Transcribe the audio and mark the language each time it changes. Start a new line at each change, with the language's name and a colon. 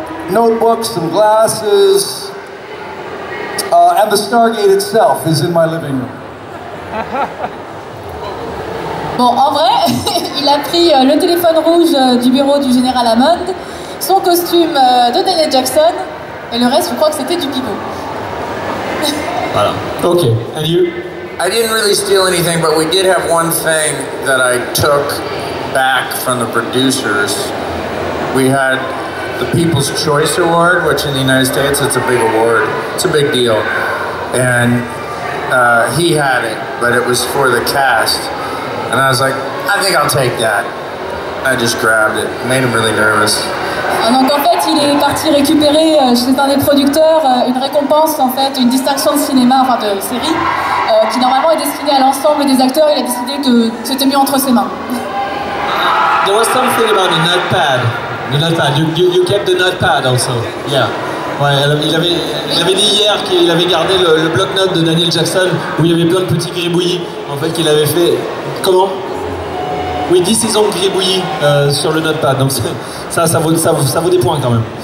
English: Notebooks, some glasses. And the Stargate itself is in my living room.
French: Bon, en vrai, il a pris le téléphone rouge du bureau du général Hammond, son costume de Daniel Jackson, et le reste, je crois que c'était du pipeau.
English: Voilà. Ok. And you? I didn't really steal anything, but we did have one thing that I took back from the producers. We had the People's Choice Award, which in the United States, it's a big award. It's a big deal. and he had it, but it was for the cast. And I was like, I think I'll take that. I just grabbed it. Made him really nervous.
French: Donc en fait, il est parti récupérer chez un des producteurs une récompense, en fait, une distinction de cinéma, enfin de série, qui normalement est destinée à l'ensemble des acteurs. Il a décidé que c'était mieux entre ses mains.
English: There was something about the notepad. The notepad. You kept the notepad also. Yeah.
French: Ouais, il avait dit hier qu'il avait gardé le bloc-notes de Daniel Jackson où il y avait plein de petits gribouillis en fait qu'il avait fait. Comment? Oui, 10 saisons de gribouillis sur le notepad. Donc ça vaut des points quand même.